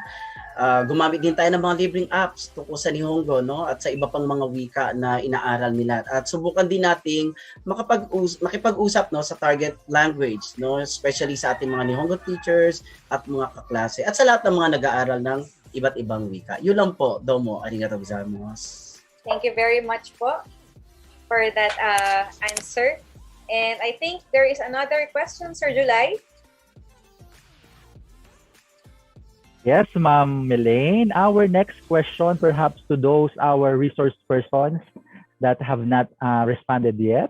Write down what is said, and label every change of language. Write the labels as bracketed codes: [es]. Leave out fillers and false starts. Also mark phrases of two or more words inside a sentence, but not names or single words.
[tl] Gumamit din tayo ng mga libreng apps tungkol sa Nihongo, no, at sa iba pang mga wika na inaaral nila. At subukan din nating makipag-usap, no, sa [en] target language, [tl] no, especially sa ating mga Nihongo teachers at mga kaklase at sa lahat ng mga nag-aaral ng iba't ibang wika. Yun lang po. [ja] どうも、ありがとうございます. [en] Thank you very much po for that answer. And I think there is another question, Sir July. Yes, Ma'am Melaine. Our next question, perhaps to those our resource persons that have not responded yet.